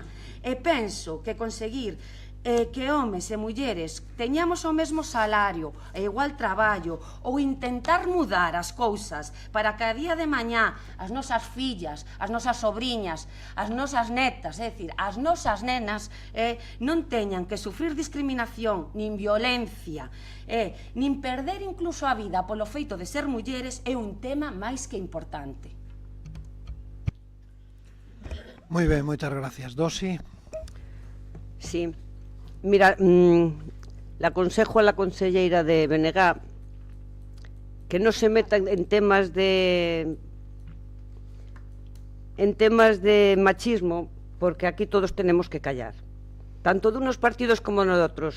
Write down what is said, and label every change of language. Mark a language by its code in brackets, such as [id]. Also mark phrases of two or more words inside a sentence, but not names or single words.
[gl] E penso que conseguir que homes e mulleres teñamos o mesmo salario e igual traballo ou intentar mudar as cousas para que a día de mañá as nosas fillas, as nosas sobriñas, as nosas netas, é dicir, as nosas nenas non teñan que sufrir discriminación nin violencia, nin perder incluso a vida polo feito de ser mulleres é un tema máis que importante. Moi ben, moitas gracias. Dosi. [es] Sí. Mira, le aconsejo a la conselleira de BNG que no se meta en temas de machismo, porque aquí todos tenemos que callar, tanto de unos partidos como de otros.